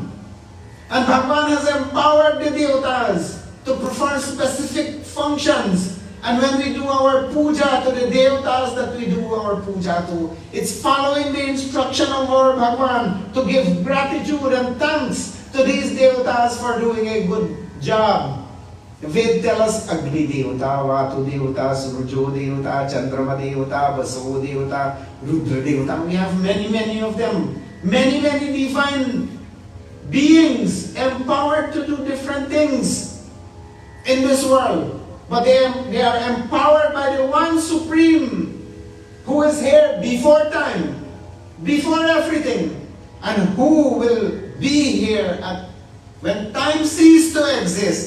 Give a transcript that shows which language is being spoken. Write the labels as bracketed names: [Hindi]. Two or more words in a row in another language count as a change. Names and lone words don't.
[English] And Bhagavan has empowered the Devatas to perform specific functions. And when we do our puja to the Devatas that we do our puja to, it's following the instruction of our Bhagavan to give gratitude and thanks to these Devatas for doing a good job. The Ved tell us Agni Devata, Vatu Devata, Surjo Devata, Chandrama Devata, Baso Devata, Rudra Devata. We have many, many of them. Many, many divine beings empowered to do different things in this world. But they are empowered by the one Supreme who is here before time, before everything, and who will be here when time ceases to exist.